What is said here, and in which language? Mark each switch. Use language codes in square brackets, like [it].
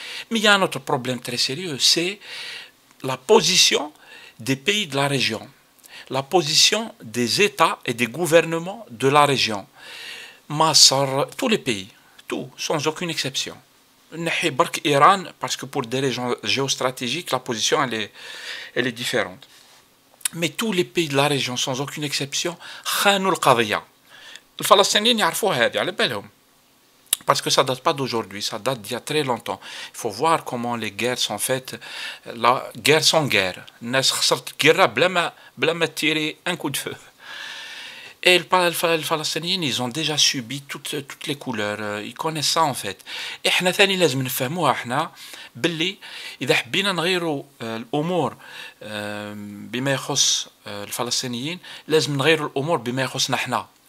[fr] Mais il y a un autre problème très sérieux, c'est la position des pays de la région, la position des États et des gouvernements de la région. Masr, tous les pays, tout, sans aucune exception. Iran, parce que pour des raisons géostratégiques, la position elle est différente. Mais tous les pays de la région, sans aucune exception, [ar] خانوا القضية. الفلسطينيين يعرفوا هذه على بالهم. [fr] Parce que ça date pas d'aujourd'hui, ça date d'il y a très longtemps. Il faut voir comment les guerres sont faites, la guerre sans guerre. [ar] الناس خسرت [fr] guerre [ar] بلا ما [fr] tirer un coup de feu. Et les Palestiniens, ils ont déjà subi toutes les couleurs, ils connaissent ça en fait. [ar] Et احنا ثاني لازم نفهموها احنا باللي إذا حبينا نغيروا الأمور بما يخص الفلسطينيين لازم نغيروا الأمور بما يخصنا احنا.